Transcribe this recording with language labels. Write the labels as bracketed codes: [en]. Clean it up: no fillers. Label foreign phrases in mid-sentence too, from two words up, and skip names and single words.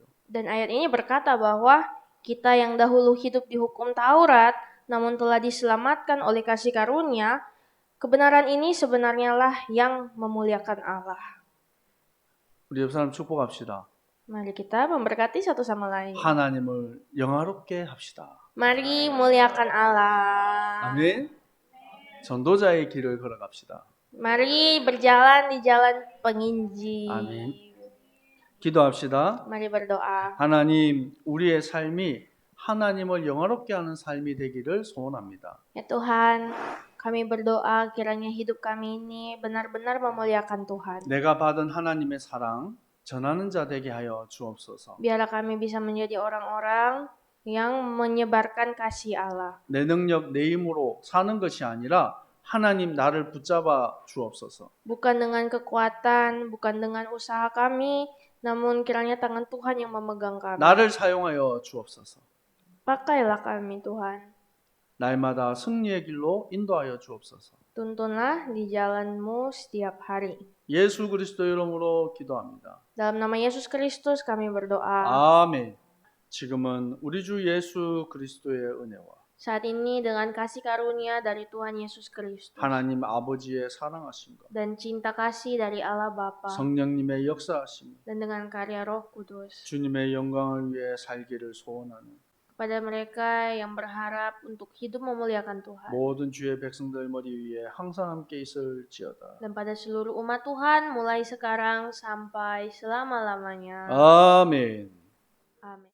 [id] Dan ayat ini berkata bahwa kita yang dahulu hidup di hukum Taurat, namun telah diselamatkan oleh kasih karunia, kebenaran ini sebenarnya lah yang memuliakan Allah. [ko] 우리 옆 사람 축복합시다. [id] Mari kita memberkati satu sama lain. [ko] 하나님을 영화롭게 합시다. [id] Mari muliakan Allah. [ko] 아멘. 전도자의 길을 걸어갑시다. [id] Mari berjalan di jalan penginjil. [ko] 아멘. 기도합시다. [id] Mari berdoa. [ko] 하나님, 우리의 삶이 하나님을 영화롭게 하는 삶이 되기를 소원합니다. [id] Ya Tuhan, kami berdoa kiranya hidup kami ini benar-benar memuliakan Tuhan. [ko] 내가 받은 하나님의 사랑 전하는 자 되게 하여 주옵소서. [id] Biarlah kami bisa menjadi orang-orang yang menyebarkan kasih Allah. [ko] 내 능력, 내 힘으로 사는 것이 아니라 하나님 나를 붙잡아 주옵소서. [id] Bukan dengan kekuatan, bukan dengan usaha kami, namun kiranya tangan Tuhan yang memegang kami. [ko] 나를 사용하여 주옵소서. [id] Pakailah kami Tuhan. [ko] 날마다 승리의 길로 인도하여 주옵소서. [id] Tuntunlah di jalan-Mu setiap hari. [ko] 예수 그리스도 이름으로 기도합니다. [id] Dalam nama Yesus Kristus kami berdoa. [ko] 아멘. 지금은 우리 주 예수 그리스도의 은혜와 [id] Saat ini dengan kasih karunia dari Tuhan Yesus Kristus [ko] 하나님 아버지의 사랑하심과 [id] dan cinta kasih dari Allah Bapa [ko] 성령님의 역사하심, [id] dan dengan karya Roh Kudus [ko] 주님의 영광을 위해 살기를 소원하는 [id] kepada mereka yang berharap untuk hidup memuliakan Tuhan [ko] 모든 주의 백성들 머리 위에 항상 함께 있을지어다. [id] dan pada seluruh umat Tuhan mulai sekarang sampai selama-lamanya. [ko] 아멘. [id] Amin.